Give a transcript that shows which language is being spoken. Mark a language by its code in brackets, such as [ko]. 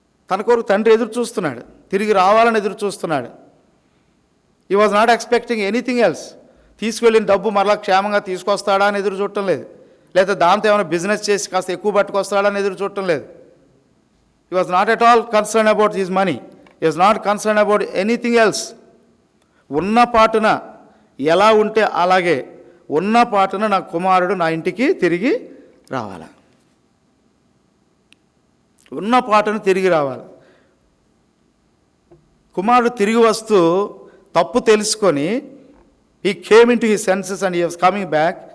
[te] తన కొరకు తండ్రి ఎదురు చూస్తున్నాడు, తిరిగి రావాలని ఎదురు చూస్తున్నాడు. [en] He was not expecting anything else. [te] తీసుకువెళ్ళిన డబ్బు మరలా క్షేమంగా తీసుకొస్తాడా అని ఎదురు చూడటం లేదు, లేదా దాంతో ఏమైనా బిజినెస్ చేసి కాస్త ఎక్కువ పట్టుకొస్తాడా అని ఎదురు చూడటం లేదు. [en] He was not at all concerned about his money. He was not concerned about anything else. [te] ఉన్న పాటున ఎలా ఉంటే అలాగే ఉన్న పాటున నా కుమారుడు నా ఇంటికి తిరిగి రావాలి, ఉన్న పాటున తిరిగి రావాలి. కుమారుడు తిరిగి వస్తూ తప్పు తెలుసుకొని [en] he came into his senses and he was coming back.